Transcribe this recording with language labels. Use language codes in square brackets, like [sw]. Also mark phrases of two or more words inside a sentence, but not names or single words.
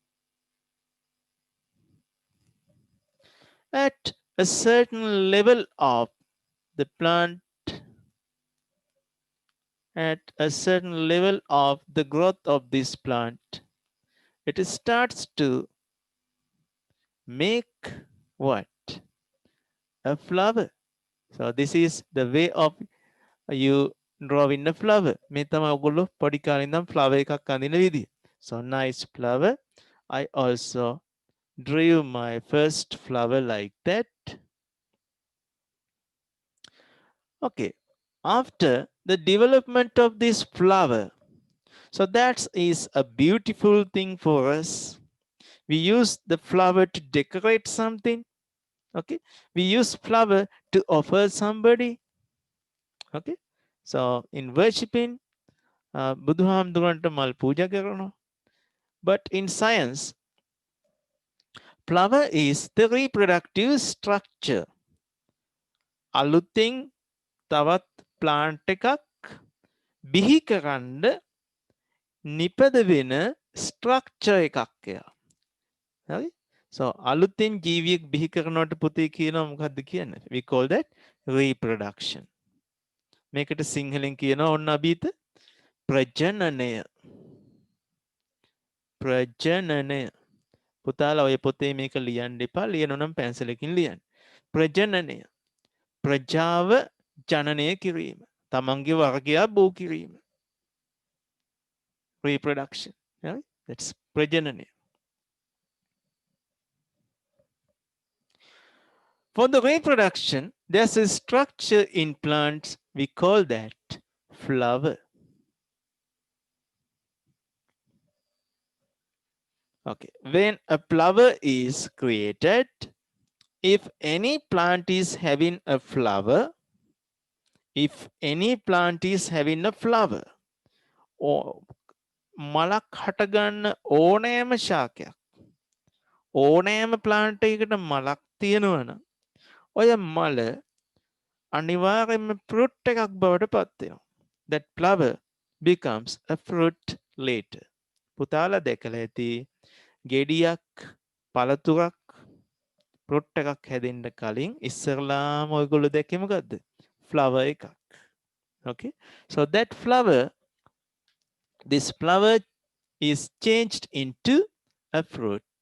[en] At a certain level of the plant, at a certain level of the growth of this plant, it starts to make what? A flower. So this is the way of you drawing a flower. [si] මේ තමයි ඔයගොල්ලෝ පොඩි කාලේ ඉඳන් flower එකක් අඳින විදිය. [en] So nice flower. I also drew my first flower like that. Okay. After the development of this flower, so that is a beautiful thing for us. We use the flower to decorate something. Okay, we use flower to offer somebody. Okay, so in worshiping, [si] බුදුහාමුදුරන්ට මල් පූජා කරනවා. [en] But in science, flower is the reproductive structure. [si] අලුතින් තවත් plant එකක් බිහි කරන්න නිපද වෙන structure එකක් එයා. හරි? So අලුතින් ජීවියෙක් බිහි කරනවට පුතේ කියනවා මොකද්ද කියන්නේ? [en] We call that reproduction. [si] මේකට සිංහලෙන් කියනවා ඔන්න අභීත ප්‍රජනනය. ප්‍රජනනය. පුතාලා ඔය පොතේ මේක ලියන්න එපා. ලියනවා නම් පැන්සලකින් ලියන්න. ප්‍රජනනය. ප්‍රජාව ජනනය කිරීම. තමන්ගේ වර්ගයා බෝ කිරීම. [en] Reproduction. Right? That's ප්‍රජනනය. For the reproduction, there's a structure in plants. We call that flower. Okay. When a flower is created, if any plant is having a flower, or [si] මලක් හටගන්න ඕනෑම ශාකයක්, ඕනෑම ප්ලාන්ට් එකකට මලක් තියෙනවනම් ඔය මල අනිවාර්යයෙන්ම ෆෘට් එකක් බවට පත් වෙනවා. [en] That flower becomes a fruit later. [si] පුතාලා දැකලා ඇති ගෙඩියක් පළතුරක් ෆෘට් එකක් හැදෙන්න කලින් ඉස්සරලාම ඔයගොල්ලෝ දැක්කේ මොකද්ද? flower එකක්. [en] Okay, so that flower, this flower is changed into a fruit.